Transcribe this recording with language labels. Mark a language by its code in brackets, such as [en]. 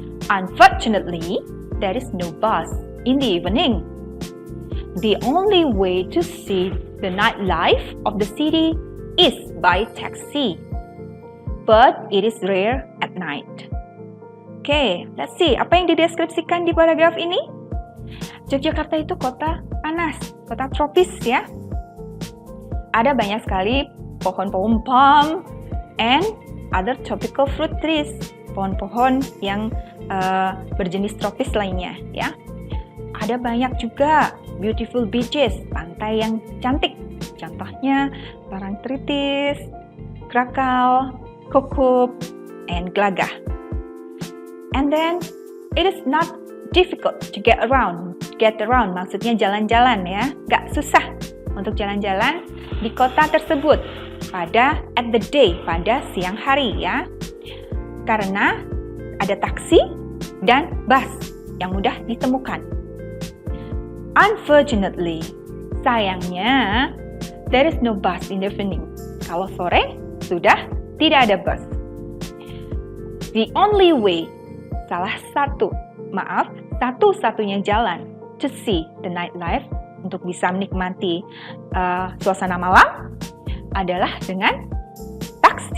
[en] Unfortunately, there is no bus in the evening. The only way to see the nightlife of the city is by taxi, but it is rare at night. [id] Okay, let's see apa yang dideskripsikan di paragraf ini. Yogyakarta itu kota panas, kota tropis ya. Ada banyak sekali pohon-pohon palm and other tropical fruit trees, pohon-pohon yang berjenis tropis lainnya ya. Ada banyak juga beautiful beaches, pantai yang cantik. Contohnya Parangtritis, Krakau, Kukup, and Glagah. [en] And then it is not difficult to get around. [id] Get around maksudnya jalan-jalan ya, gak susah untuk jalan-jalan di kota tersebut pada at the day, pada siang hari ya. Karena ada taksi dan bus yang mudah ditemukan. [en] Unfortunately, sayangnya, there is no bus in the evening. [id] Kalau sore, sudah tidak ada bus. The only way, satu-satunya jalan to see the nightlife, untuk bisa menikmati suasana malam, adalah dengan taksi.